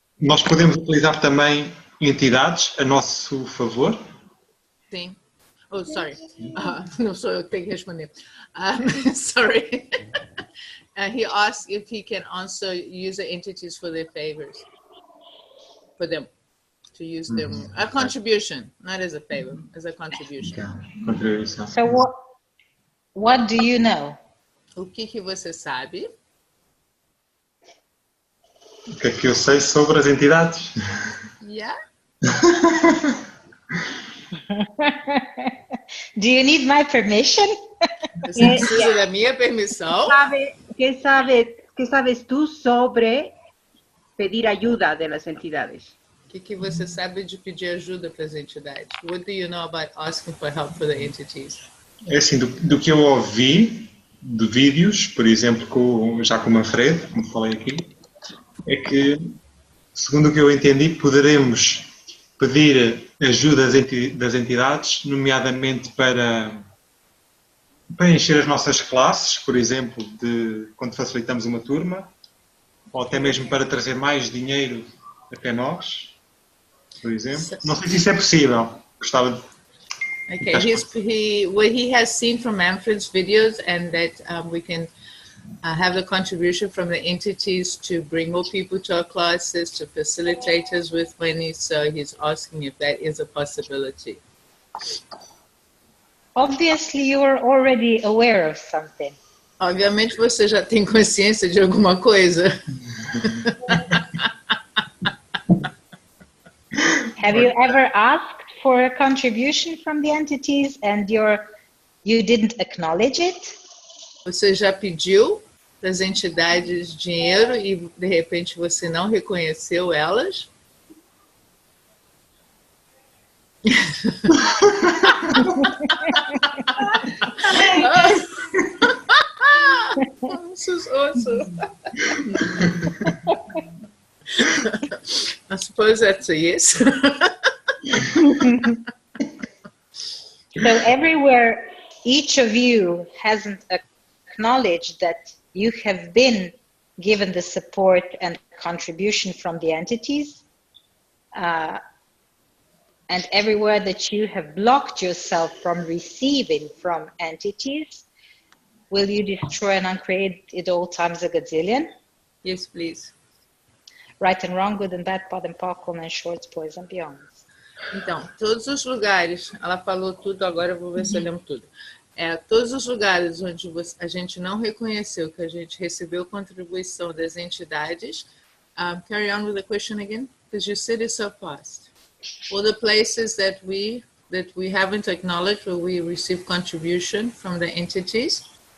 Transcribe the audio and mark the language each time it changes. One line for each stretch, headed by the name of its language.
Portuguese: Nós podemos utilizar também entidades a nosso favor? Sim.
English: Oh, sorry.
Portuguese: Não sou eu que tenho que responder.
English: Sorry. He asked if he can also use the entities for their favors. For them. To use them. A contribution, not as a favor, as a contribution.
Portuguese: Contribuição.
English: So what do you know?
Portuguese: O que você sabe? O que é que eu sei sobre as entidades?
English: Yeah. Do you need my permission?
Portuguese: Você precisa da minha permissão?
Spanish: ¿Qué sabes tú sobre pedir ayuda de las entidades?
Portuguese: O que você sabe de pedir ajuda para as entidades?
English: What do you know about asking for help for the entities?
Portuguese: É assim, do que eu ouvi de vídeos, por exemplo, já com o Manfredo, como falei aqui, é que, segundo o que eu entendi, poderemos pedir ajuda das entidades, nomeadamente para encher as nossas classes, por exemplo, quando facilitamos uma turma, ou até mesmo para trazer mais dinheiro até nós, por exemplo. Não sei se isso é possível. Gostava de...
English: Okay, what he has seen from Manfred's videos, and that we can have the contribution from the entities to bring more people to our classes, to facilitate us with money. So he's asking if that is a possibility. Obviously, you are already aware of something. Obviamente você já tem consciência de alguma coisa. Have you ever asked for a contribution from the entities and you didn't acknowledge it? Você já pediu para as entidades dinheiro e de repente você não reconheceu elas? This is awesome. I suppose that's a yes. So everywhere each of you hasn't acknowledged that you have been given the support and contribution from the entities, and everywhere that you have blocked yourself from receiving from entities, will you destroy and uncreate it all times a gazillion? Yes, please. Right and wrong, good and bad, pod and popcorn, and shorts, boys and beyonds.
Portuguese: Então, todos os lugares, ela falou tudo, agora eu vou ver se eu lembro tudo. Todos os lugares onde a gente não reconheceu que a gente recebeu contribuição das entidades.
English: Carry on with the question again, because you said it so fast. All the places that we haven't acknowledged where we receive contribution from the entities.